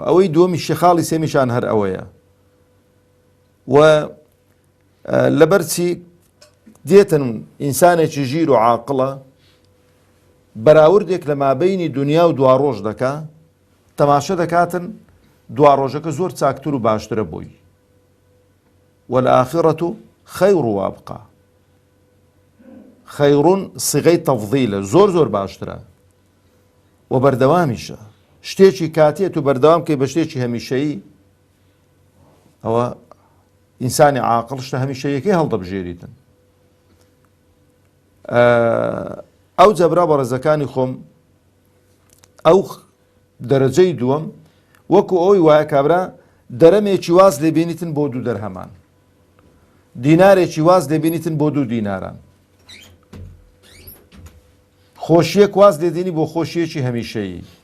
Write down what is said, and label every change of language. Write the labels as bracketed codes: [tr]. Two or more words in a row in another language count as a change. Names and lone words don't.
[ckb] ئەوەی دووەمی شێخاڵی سێمیشان هەر ئەوەیە. و لەبەرچی دێتن ئینسانێکی ژیر و عاقڵە بەراوردێک لە مابەینی دنیا و دوا ڕۆژ دەکا، تەماشە دەکاتن دوا ڕۆژەکە زۆر چاکتر و باشترە بووی. [ar] والآخرة خير وابقى. [ckb] خەیڕون سیغەی تەفضیلە، زۆر زۆر باشترە و بەردەوامیشە. شتێکی کاتێت و بەردەوام کەی بە شتێکی هەمیشەیی، ئەوە ئینسانی عاقڵ شتە هەمیشەیەکەی هەڵدەبژێریتن. ئەو جەبرا بەڕێزەکانی خۆم، ئەو دەرەجەی دووەم وەکو ئەوی وایە کابرا دەرەمێکی واز لێبینیتن بۆ دوو دەرهەمان، دینارێکی واز لێبینیتن بۆ دوو دیناران، خۆشیەک واز لێدێنی بۆ خۆشیەکی هەمیشەیی.